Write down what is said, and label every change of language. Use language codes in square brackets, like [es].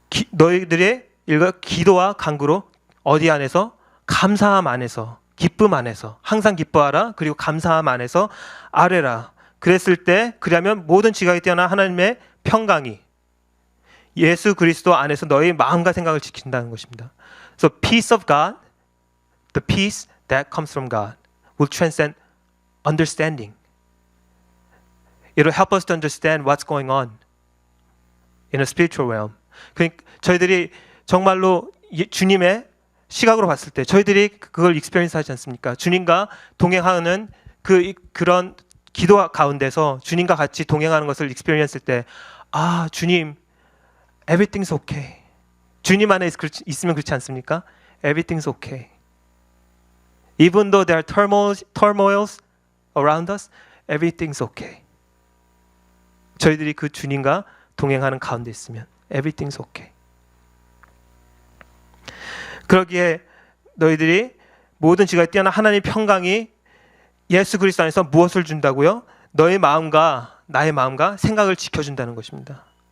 [ko] 너희들의 기도와 간구로 어디 안에서? 감사함 안에서, 기쁨 안에서 항상 기뻐하라. 그리고 감사함 안에서 아뢰라. 그랬을 때 그러면 모든 지각이 뛰어난 하나님의 평강이 예수 그리스도 안에서 너희 마음과 생각을 지킨다는 것입니다. [en] So peace of God, the peace that comes from God will transcend understanding. It will help us to understand what's going on in a spiritual realm. [ko] 그러니까 저희들이 정말로 주님의 시각으로 봤을 때 저희들이 그걸 익스피리언스 하지 않습니까? 주님과 동행하는 그런 기도 가운데서 주님과 같이 동행하는 것을 익스피리언스 할 때 아, 주님 [en] everything's okay. [ko] 주님 안에 있으면 그렇지 않습니까? [en] Everything's okay. Even though there are turmoils around us, everything's okay. [ko] 저희들이 그 주님과 동행하는 가운데 있으면 [en] everything's okay. [ko] 그러기에 너희들이 모든 지각이 뛰어난 하나님의 평강이 예수 그리스도 안에서 무엇을 준다고요? 너의 마음과 나의 마음과 생각을 지켜준다는 것입니다.